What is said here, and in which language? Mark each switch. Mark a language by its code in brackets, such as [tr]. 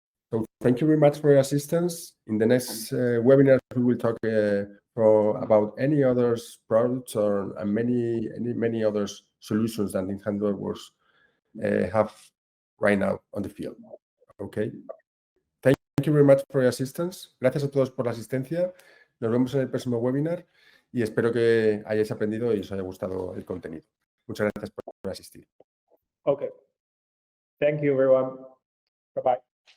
[en] So thank you very much for your assistance. In the next webinar, we will talk about any other products or many other solutions that InHand Networks have right now on the field. Okay. Thank you very much for your assistance. [es] Gracias a todos por la asistencia. Nos vemos en el próximo webinar y espero que hayáis aprendido y os haya gustado el contenido. Muchas gracias por asistir. [en] Okay. Thank you, everyone. Bye-bye.